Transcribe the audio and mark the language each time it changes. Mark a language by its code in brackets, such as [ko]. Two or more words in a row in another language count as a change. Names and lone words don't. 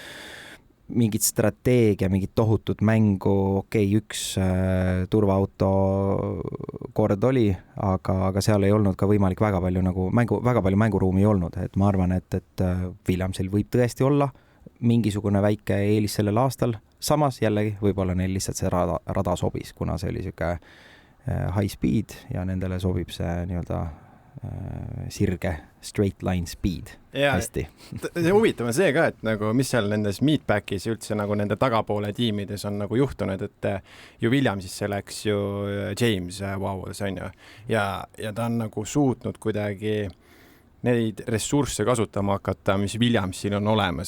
[et] mingit strateegia, mingit tohutut mängu, üks turvaauto kord oli, aga seal ei olnud ka võimalik väga palju mänguruumi ei olnud, et ma arvan, et Williamsil võib tõesti olla mingisugune väike eelis sellel aastal, samas jällegi võib-olla neil lihtsalt see rada sobis, kuna see oli siuke [en] high speed [et] ja nendele sobib see nii-öelda sirge [en] straight line speed [et] ja, hästi. Huvitav on see ka, et nagu mis seal nendes meetbackis üldse nagu nende tagapoole tiimides on nagu juhtunud, et ju Williamsisse läks ju James Vowles on ju ja ta on nagu suutnud kuidagi neid ressursse kasutama hakata, mis Williamsil on olemas.